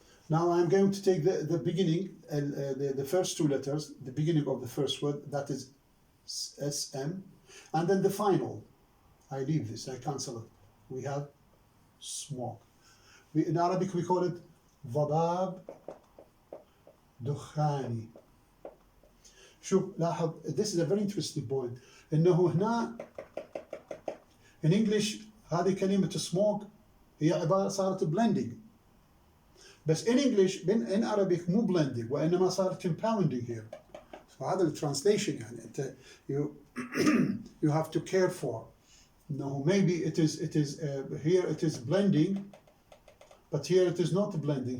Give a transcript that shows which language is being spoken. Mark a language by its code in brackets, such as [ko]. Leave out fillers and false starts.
[en] Now I'm going to take the beginning, the first two letters, the beginning of the first word, that is SM, and then the final. I leave this, I cancel it. We have smoke. In Arabic we call it [ar] ضباب دخاني. شوف لاحظ, [en] this is a very interesting point. [ar] إنه هنا [en] in English [ar] هذه كلمة smoke هي عبارة صارت blending. بس [en] in English in Arabic [ar] مو [en] blending [ar] وإنما صارت [en] compounding here. [ar] فهذا الترانسليشن يعني أنت [en] you have to care for. No, maybe it is here it is blending, but here it is not blending.